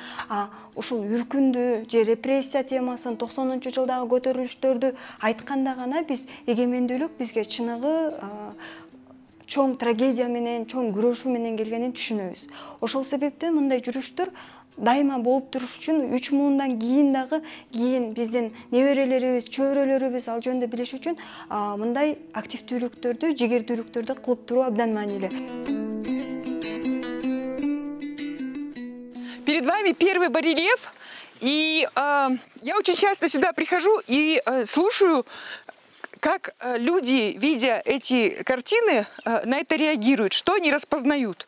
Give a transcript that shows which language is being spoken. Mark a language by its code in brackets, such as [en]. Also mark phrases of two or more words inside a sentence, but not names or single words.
[ky] Ушул үркүндү же репрессия темасын 90-жылдагы көтөрүлүштөрдү айтканда гана биз эгемендүүлүк бизге чыныгы чоң трагедия менен, чоң күрөшүү менен келгенин түшүнөбүз. Ошол себептен мындай жүрүштөр дайыма болуп туруш үчүн 3 муундан кийин дагы биздин неберелерибиз, чөбөрөлөрүбүз ал жөнүндө билиш үчүн мындай активдүүлүктөрдү, жигердүүлүктөрдү кылып туруу абдан маанилүү. [ru] Перед вами первый барельеф, и я очень часто сюда прихожу и слушаю, как люди, видя эти картины, на это реагируют, что они распознают.